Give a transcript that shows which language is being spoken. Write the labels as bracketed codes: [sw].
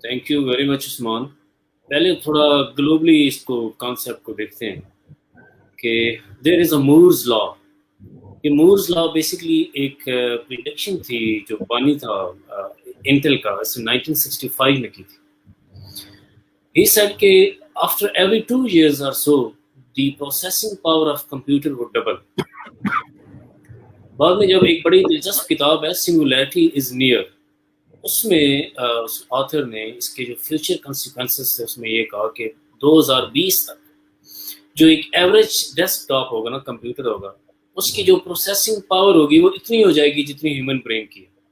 [en] Thank you very much Usman. [ur] پہلے تھوڑا globally اس کو کانسیپٹ کو دیکھتے ہیں کہ [en] There is a Moore's law. [ur] یہ مورز لا بیسکلی ایک پریڈکشن تھی جو بانی تھا انٹل کا 1965 میں کی تھی. [en] he said [ur] کہ [en] After every 2 years or so the processing power of computer would double. [ur] بعد میں جب ایک بڑی دلچسپ کتاب ہے [en] singularity is near, [ur] اس میں اس آتھر نے اس کے جو فیوچر کنسیکوینسز تھے اس میں یہ کہا کہ 2020 تک جو ایک ایوریج ڈیسک ٹاپ ہوگا نا، کمپیوٹر ہوگا، اس کی جو پروسیسنگ پاور ہوگی وہ اتنی ہو جائے گی جتنی ہیومن برین کی ہے.